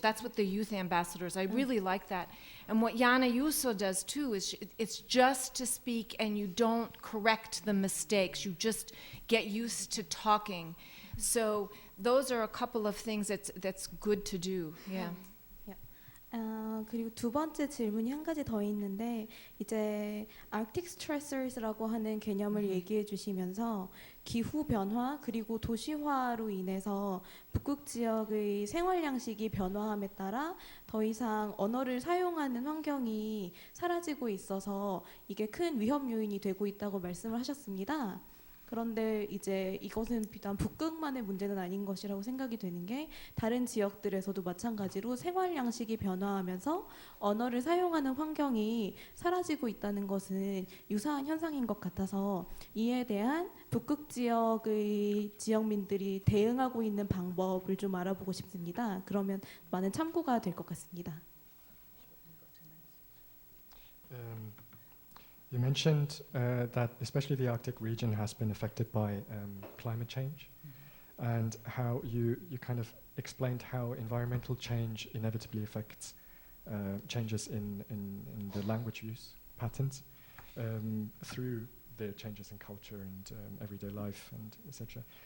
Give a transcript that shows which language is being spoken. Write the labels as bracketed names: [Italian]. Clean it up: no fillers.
[English] That's what the youth ambassadors, I really like that. And what Yana Yuso does too is it's just to speak, and you don't correct the mistakes. You just get used to talking. So those are a couple of things that's good to do. Yeah. [Korean] 그리고 두 번째 질문이 한 가지 더 있는데, 이제 Arctic Stressors라고 하는 개념을 얘기해 주시면서 기후 변화 그리고 도시화로 인해서 북극 지역의 생활 양식이 변화함에 따라 더 이상 언어를 사용하는 환경이 사라지고 있어서 이게 큰 위험 요인이 되고 있다고 말씀을 하셨습니다. 그런데 이제 이것은 비단 북극만의 문제는 아닌 것이라고 생각이 되는 게, 다른 지역들에서도 마찬가지로 생활 양식이 변화하면서 언어를 사용하는 환경이 사라지고 있다는 것은 유사한 현상인 것 같아서, 이에 대한 북극 지역의 지역민들이 대응하고 있는 방법을 좀 알아보고 싶습니다. 그러면 많은 참고가 될 것 같습니다. [English] You mentioned that especially the Arctic region has been affected by climate change, and how you kind of explained how environmental change inevitably affects changes in the language use patterns through the changes in culture and everyday life and etc.